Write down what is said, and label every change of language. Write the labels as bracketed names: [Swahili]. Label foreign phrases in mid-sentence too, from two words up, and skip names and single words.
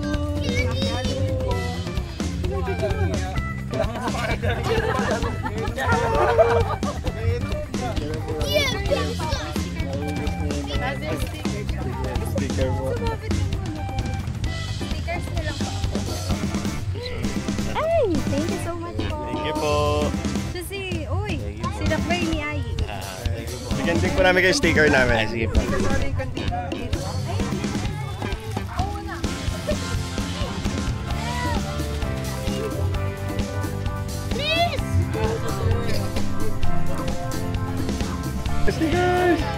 [Filipino] Sticker mo. Stickers na lang po. Ay! [English] Thank you so much po. Thank you po. [Filipino] Kasi, uy, si Dakbay ni Ai. Bigyan din po namin kayo sticker namin. Sige po. Stickers!